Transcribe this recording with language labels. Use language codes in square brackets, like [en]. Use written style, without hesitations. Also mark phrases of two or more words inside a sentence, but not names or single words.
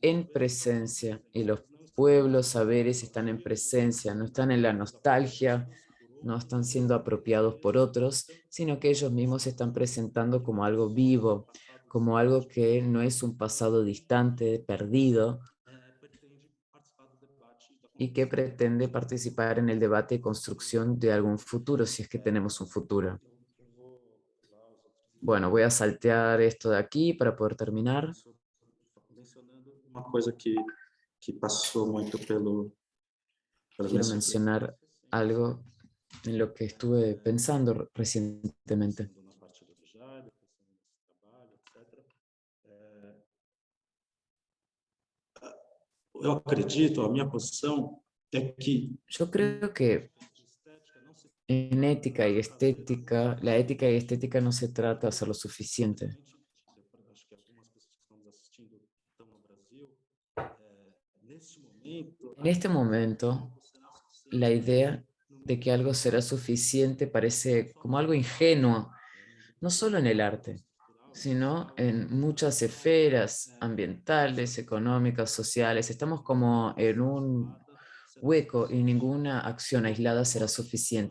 [es] en presencia y los pueblos, saberes están en presencia, no están en la nostalgia, no están siendo apropiados por otros, sino que ellos mismos se están presentando como algo vivo, como algo que no es un pasado distante, perdido, y que pretende participar en el debate y construcción de algún futuro, si es que tenemos un futuro. Bueno, voy a saltear esto de aquí para poder terminar. [pt] Uma coisa que passou muito pelas [es] Quiero [pt] minhas [es] mencionar algo en lo que estuve pensando recientemente. [pt] na parte do Jário, pensando nesse trabalho, etc. Eu acredito, a minha posição é que [es] Yo creo que en ética y estética, la ética y estética no se trata de hacer lo suficiente. [pt] acho que algumas pessoas que estão nos assistindo estão no Brasil, neste momento, [es] En este momento, la idea de que algo será suficiente parece como algo ingenuo, no solo en el arte, sino en muchas esferas ambientales, económicas, sociales. Estamos como en un hueco y ninguna acción aislada será suficiente.